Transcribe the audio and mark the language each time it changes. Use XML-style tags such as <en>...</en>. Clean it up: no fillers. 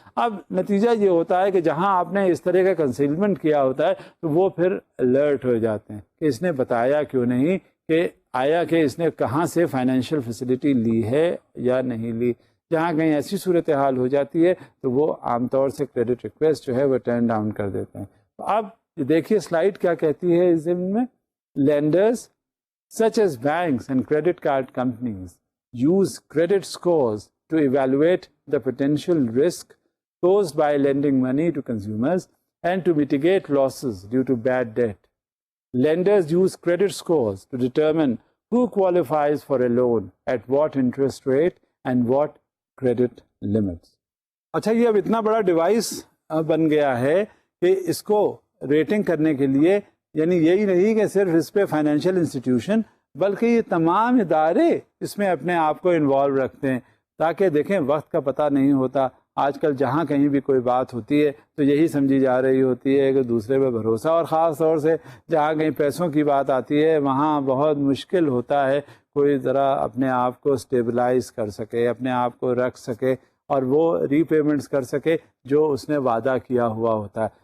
<ur>اب نتیجہ یہ ہوتا ہے کہ جہاں آپ نے اس طرح کا کنسیلمنٹ کیا ہوتا ہے تو وہ پھر الرٹ ہو جاتے ہیں کہ اس نے بتایا کیوں نہیں، کہ آیا کہ اس نے کہاں سے فائنینشیل فیسلٹی لی ہے یا نہیں لی. جہاں کہیں ایسی صورتحال ہو جاتی ہے تو وہ عام طور سے کریڈٹ ریکویسٹ جو ہے وہ ٹرن ڈاؤن کر دیتے ہیں. تو اب دیکھیے سلائڈ کیا کہتی ہے اس ضمن میں.</ur> <en>Lenders such as banks and credit card companies use credit scores to evaluate the potential risk posed by lending money to consumers and to mitigate losses due to bad debt. Lenders use credit scores to determine who qualifies for a loan, at what interest rate and what credit limits.</en> <ur>اچھا یہ اب اتنا بڑا device بن گیا ہے کہ اس کو rating کرنے کے لیے یعنی یہی نہیں کہ صرف اس پہ فائنینشیل انسٹیٹیوشن بلکہ یہ تمام ادارے اس میں اپنے آپ کو انوالو رکھتے ہیں تاکہ دیکھیں وقت کا پتہ نہیں ہوتا. آج کل جہاں کہیں بھی کوئی بات ہوتی ہے تو یہی سمجھی جا رہی ہوتی ہے کہ دوسرے پہ بھروسہ، اور خاص طور سے جہاں کہیں پیسوں کی بات آتی ہے وہاں بہت مشکل ہوتا ہے کوئی ذرا اپنے آپ کو اسٹیبلائز کر سکے، اپنے آپ کو رکھ سکے اور وہ ری پیمنٹس کر سکے جو اس نے وعدہ کیا ہوا ہوتا ہے.</ur>